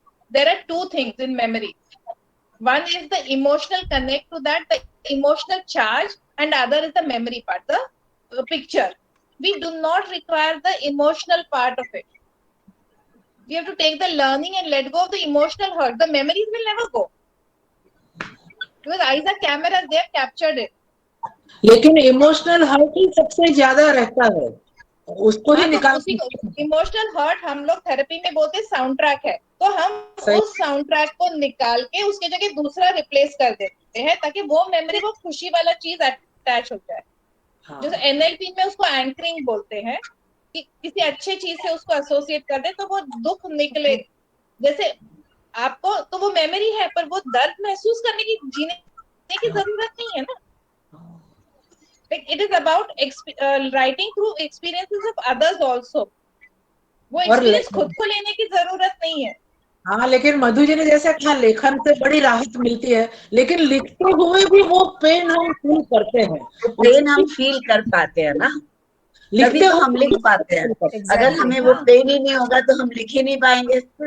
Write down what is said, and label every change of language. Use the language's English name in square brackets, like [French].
[English] There are two things in memory. One is the emotional connect to that, the emotional charge, and other is the memory part, the picture. We do not require the emotional part of it. We have to take the learning and let go of the emotional hurt. The memories will never go. Because eyes are cameras, they have captured it. [Hindi] लेकिन emotional hurt ही सबसे ज्यादा रहता है, उसको ही निकाल। Emotional hurt हम लोग therapy में बोलते साउंड ट्रैक है, तो हम उस साउंड ट्रैक को निकाल के उसकी जगह दूसरा रिप्लेस कर देते हैं, ताकि वो मेमोरी को खुशी वाला चीज अटैच हो जाए। जैसे एनएलपी में उसको एंकरिंग बोलते हैं, कि किसी अच्छे चीज से उसको एसोसिएट कर दे तो वो दुख निकले। जैसे आपको तो वो मेमोरी है, पर वो दर्द महसूस करने की, जीने की जरूरत नहीं है ना। [English] Like it is about writing through experiences of others also. [Hindi] वो एक्सपीरियंस खुद को लेने की जरूरत नहीं है। हाँ, लेकिन मधु जी ने जैसे कहा, लेखन से बड़ी राहत मिलती है, लेकिन लिखते हुए भी वो पेन हम फील करते हैं, पेन हम फील कर पाते हैं ना, तभी तो हम लिख पाते हैं। अगर हमें वो पेन ही नहीं होगा तो हम लिख ही नहीं पाएंगे।